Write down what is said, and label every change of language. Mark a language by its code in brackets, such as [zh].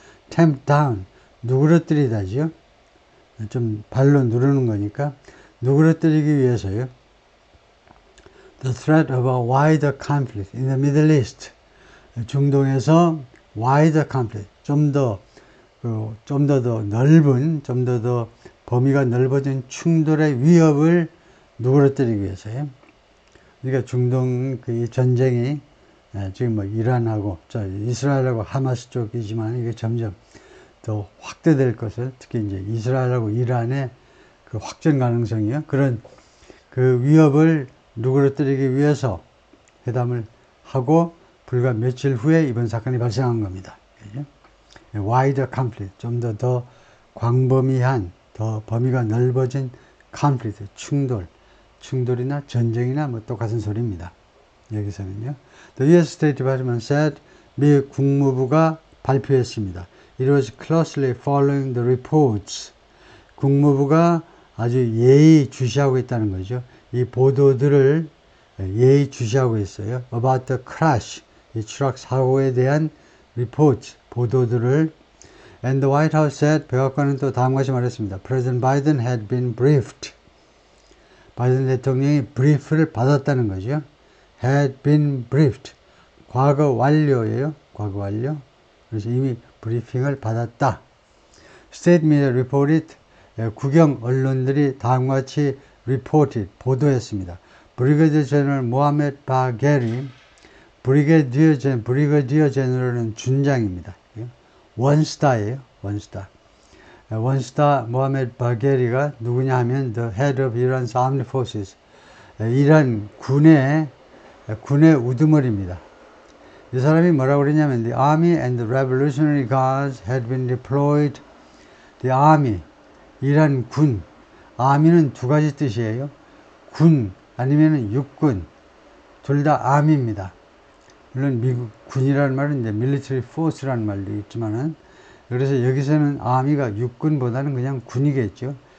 [en] tamp down, [ko] 누그러뜨리다죠. 좀 발로 누르는 거니까 누그러뜨리기 위해서요. [en] The threat of a wider conflict in the Middle East. [ko] 중동에서 [en] wider conflict, [ko] 좀 더 넓은, 좀 더 범위가 넓어진 충돌의 위협을 누그러뜨리기 위해서요. 그러니까 중동 그 전쟁이 지금 뭐 이란하고 이스라엘하고 하마스 쪽이지만 이게 점점 더 확대될 것을, 특히 이제 이스라엘하고 이란의 그 확전 가능성이요. 그런 그 위협을 누그러뜨리기 위해서 회담을 하고 불과 며칠 후에 이번 사건이 발생한 겁니다. [en] wider conflict, [ko] 좀 더 광범위한, 더 범위가 넓어진 conflict, 충돌이나 전쟁이나 뭐 똑같은 소리입니다. 여기서는요. [en] The US State Department said, [ko] 미 국무부가 발표했습니다. [en] It was closely following the reports. [ko] 국무부가 아주 예의주시하고 있다는 거죠. 이 보도들을 예의주시하고 있어요. [en] About the crash, [ko] 이 추락 사고에 대한 report, 보도들을. [en] And the White House said, [ko] 백악관은 또 다음과 같이 말했습니다. [en] President Biden had been briefed. [ko] 바이든 대통령이 브리프를 받았다는 거죠. [en] had been briefed. [ko] 과거 완료예요. 과거 완료. 그래서 이미 브리핑을 받았다. [en] State media reported. [ko] 국영 언론들이 다음과 같이 reported, 보도했습니다. 브리게디어 제너럴 모하메드 바게리, 브리게디어 제너럴은 준장입니다. 원스타예요. 원스타 모하메드 바게리가 누구냐 하면 [en] the head of Iran's armed forces. [ko] 이란 군의 우두머리입니다. 이 사람이 뭐라고 그러냐면 [en] the army and the revolutionary guards had been deployed. [ko] The army, 이란 군. army는 두 가지 뜻이에요. 군 아니면 육군. 둘 다 army입니다. 물론 미국 군이라는 말은 이제 [en] military force [ko] 라는 말도 있지만은, 그래서 여기서는 army가 육군보다는 그냥 군이겠죠.